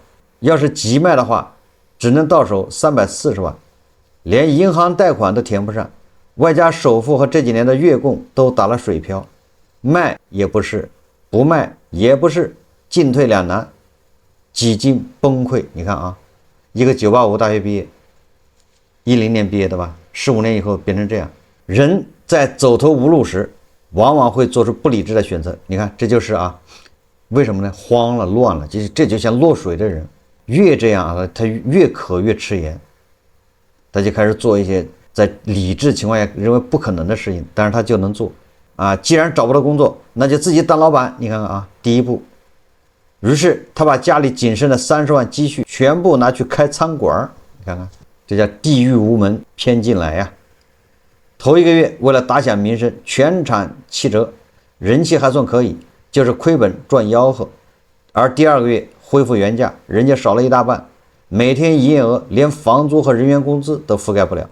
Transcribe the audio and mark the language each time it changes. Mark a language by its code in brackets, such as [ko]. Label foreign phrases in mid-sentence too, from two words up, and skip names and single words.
[zh] 要是急賣的話，只能到手340万，連銀行貸款都填不上，外加首付和這幾年的月供都打了水漂，賣也不是，不賣也不是，进退兩難，几近崩潰。你看啊，一個985大學畢業，10年畢業的吧，15年以後變成這樣。人在走投無路時，往往會做出不理智的選擇。你看，這就是啊，為什麼呢？慌了，亂了，這就像落水的人，越這樣啊，他越渴越吃鹽，他就開始做一些在理智情況下認為不可能的事情，但是他就能做啊。既然找不到工作，那就自己當老闆。你看看啊，第一步。於是他把家裡僅剩的30万積蓄全部拿去開餐館，你看看，這叫地獄無門偏進來呀。頭1個月為了打響名聲，全場7折，人氣還算可以，就是虧本賺吆喝。而第2個月恢復原價，人家少了一大半，每天營業額連房租和人員工資都覆蓋不了。